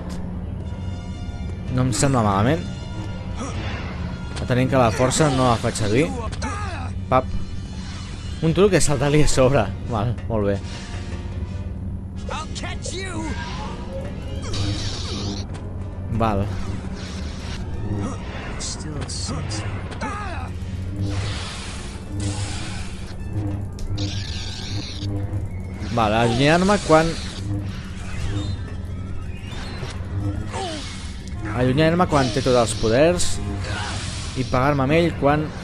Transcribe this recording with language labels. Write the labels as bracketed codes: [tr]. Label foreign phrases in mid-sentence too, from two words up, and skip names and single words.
[ca] No em sembla malament. Atenent que la força no la faig servir. Pap. Un truc és saltar-li a sobre. Val, molt bé. Val. [en] It still sits. [ca] Vale, allunyar-me quan... Allunyar-me quan té tots els poders i pegar-me amb ell quan...